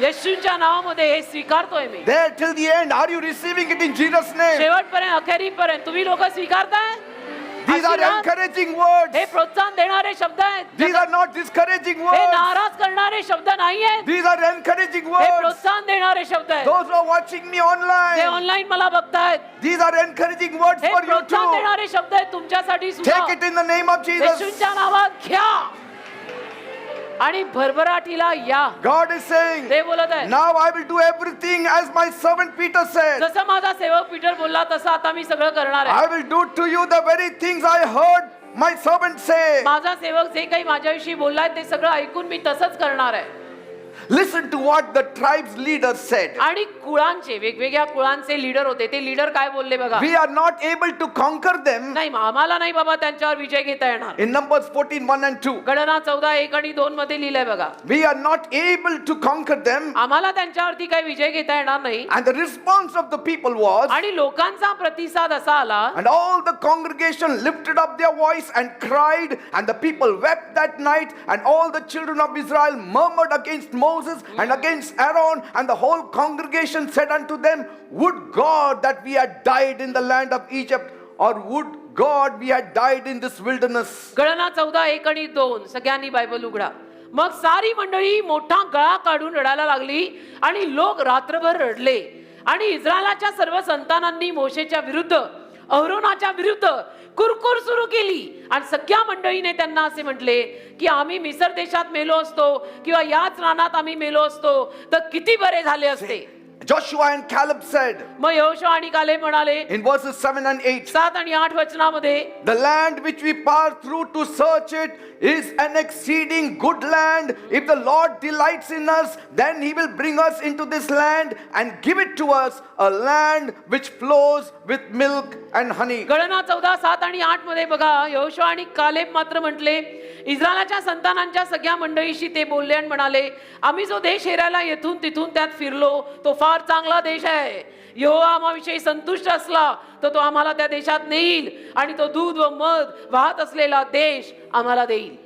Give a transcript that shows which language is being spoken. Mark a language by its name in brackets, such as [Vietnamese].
[Marathi] येशूंच्या नावामध्ये हे स्वीकारतोय मी. [English] There till the end, are you receiving it in Jesus' name? [Marathi] शेवटपर्यंत अखेरीपर्यंत तुम्ही लोक स्वीकारताय. [English] These are [Marathi] आशीर्वाद, [English] encouraging words. [Marathi] हे प्रोत्साहन देणारे शब्द आहेत. [English] These are not discouraging [Marathi] हे [English] words. [Marathi] नाराज करणारे शब्द नाही आहेत. [English] These are encouraging [Marathi] हे [English] words. [Marathi] प्रोत्साहन देणारे शब्द आहेत. [English] Those who are watching me [Marathi] ते [English] online, [Marathi] ऑनलाईन मला बघतायत. [English] these are encouraging words [Marathi] हे [English] for you [Marathi] प्रोत्साहन [English] too. [Marathi] देणारे शब्द आहेत तुमच्यासाठी सुद्धा. [English] Take it in the name of Jesus. [Marathi] येशूंच्या नावात घ्या आणि भरभराटीला या. [English] God is saying, [Marathi] ते बोलत आहे [English] now I will do everything as my servant Peter said. [Marathi] जसं माझा सेवक पीटर बोलला तसं आता मी सगळं करणार आहे. [English] I will do to you the very things I heard my servant say. [Marathi] माझा सेवक जे काही माझ्याविषयी बोललाय ते सगळं ऐकून मी तसंच करणार आहे. [English] Listen to what the tribe's leaders said. [Marathi] आणि कुळांचे, वेगवेगळ्या कुळांचे लीडर होते. ते लीडर काय बोलले बघा. [English] We are not able to conquer them. [Marathi] नाही, आम्हाला नाही बाबा त्यांच्यावर विजय घेता येणार. [English] In Numbers 14:1 and 2. [Marathi] गणना 14:1 आणि 2 मध्ये लिहिलंय बघा. [English] We are not able to conquer them. [Marathi] आम्हाला त्यांच्यावरती काही विजय घेता येणार नाही. [English] And the response of the people was, [Marathi] आणि लोकांचा प्रतिसाद असा आला [English] and all the congregation lifted up their voice and cried, and the people wept that night, and all the children of Israel murmured against Moses and against Aaron, and the whole congregation said unto them, would God that we had died in the land of Egypt, or would God, we had died in this wilderness. [Marathi] गळना 14:1 आणि 2 सगळ्यांनी Bible उघडा. मग सारी मंडळी मोठा गळा काढून रडायला लागली आणि लोक रात्रभर रडले. आणि इस्रायलाच्या सर्व संतानांनी मोशेच्या विरुद्ध अहरोनाच्या विरुद्ध कुरकुर सुरू केली. आणि सगळ्या मंडळीने त्यांना असे म्हटले की आम्ही मिस्र देशात मेलो असतो किंवा याच रानात आम्ही मेलो असतो तर किती बरे झाले असते. [English] Joshua and Caleb said [Marathi] मग यहोशुआ आणि कालेब म्हणाले [English] in verses 7 and 8, [Marathi] 7 आणि 8 वचनामध्ये, [English] the land which we passed through to search it is an exceeding good land. If the Lord delights in us, then he will bring us into this land and give it to us, a land which flows with milk and honey. [Marathi] गणना 14, 7 आणि 8 मध्ये बघा, यहोशुआ आणि Caleb मात्र म्हटले, इस्रायलाच्या संतानांच्या सगळ्या मंडळीशी ते बोलले आणि म्हणाले, आम्ही जो देश हेरायला येथून तिथून त्यात फिरलो तो फार चांगला देश आहे. यहोवा आम्हाविषयी संतुष्ट असला तर तो आम्हाला त्या देशात नेईल आणि तो दूध व मध वाहत असलेला देश आम्हाला देईल.